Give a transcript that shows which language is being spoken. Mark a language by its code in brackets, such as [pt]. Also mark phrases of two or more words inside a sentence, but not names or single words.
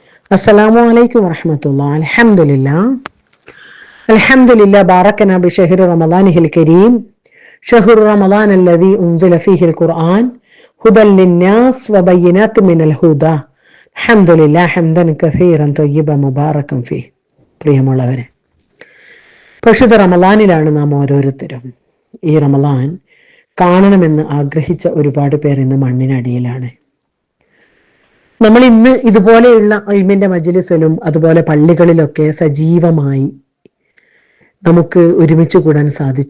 [ar] السلام عليكم ورحمة الله. الحمد لله الحمد لله باركنا بشهر رمضانه الكريم شهر رمضان الذي أنزل فيه القرآن هدى للناس وبينات من الهدى الحمد لله حمدا كثيرا طيبا مباركا فيه. [ml] പ്രിയമുള്ളവരെ, പരിശുദ്ധ റമളാനിലാണ് നാം ഓരോരുത്തരും. ഈ റമളാൻ കാണണമെന്ന് ആഗ്രഹിച്ച ഒരുപാട് പേർ ഇന്ന് മണ്ണിനടിയിലാണ്. നമ്മൾ ഇന്ന് ഇതുപോലെയുള്ള ഇൽമിന്റെ മജ്‌ലിസിലും അതുപോലെ പള്ളികളിലൊക്കെ സജീവമായി നമുക്ക് ഒരുമിച്ച് കൂടാൻ സാധിച്ചു.